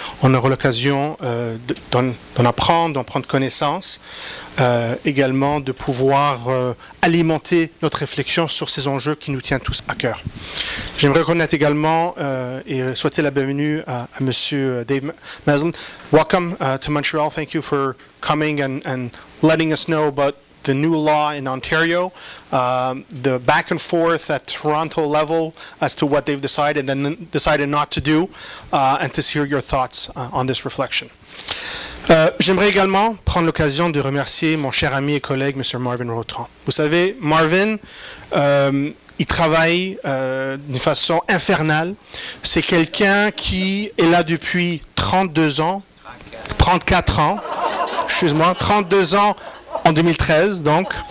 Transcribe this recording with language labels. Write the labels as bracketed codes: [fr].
[fr] On aura l'occasion d'en apprendre, d'en prendre connaissance, également de pouvoir alimenter notre réflexion sur ces enjeux qui nous tiennent tous à cœur. J'aimerais reconnaître également et souhaiter la bienvenue à M. [en] Dave Maslin. Welcome to Montreal. Thank you for coming and letting us know about the new law in Ontario, the back and forth at Toronto level as to what they've decided and then decided not to do, and to hear your thoughts on this reflection. [fr] J'aimerais également prendre l'occasion de remercier mon cher ami et collègue, M. Marvin Rotran. Vous savez, Marvin, il travaille d'une façon infernale. C'est quelqu'un qui est là depuis 32 ans, 34 ans, excuse-moi, 32 ans en 2013, donc.